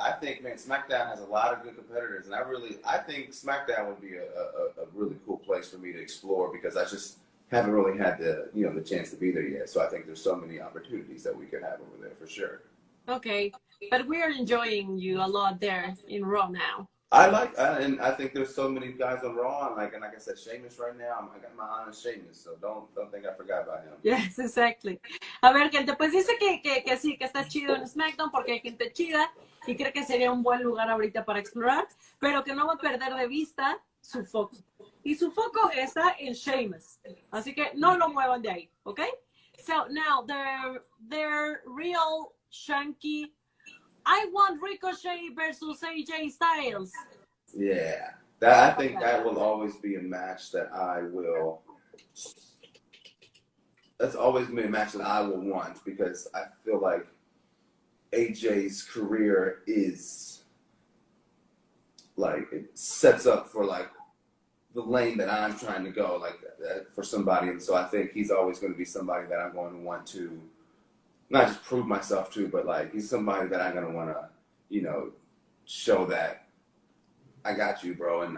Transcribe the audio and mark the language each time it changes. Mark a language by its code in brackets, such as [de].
[en] I think, man, SmackDown has a lot of good competitors, and I think SmackDown would be a really cool place for me to explore, because I just haven't really had the chance to be there yet. So I think there's so many opportunities that we could have over there for sure. Okay, but we are enjoying you a lot there in Raw now. And I think there's so many guys on Raw, and like I said, Sheamus right now. I got my eye on Sheamus, so don't think I forgot about him. Yes, exactly. [es] A ver, gente, pues dice que sí, que está chido en SmackDown porque hay gente chida y cree que sería un buen lugar ahorita para explorar, pero que no va a perder de vista su foco. Y su foco está en Sheamus, así que no lo muevan de ahí, ¿ok? [en] So now they're real chunky. I want Ricochet versus AJ Styles. Yeah, I think that will always be a match that I will. That's always been a match that I will want, because I feel like AJ's career is like, it sets up for like the lane that I'm trying to go, like for somebody, and so I think he's always going to be somebody that I'm going to want to not just prove myself to, but like he's somebody that I'm gonna want to, you know, show that I got you, bro.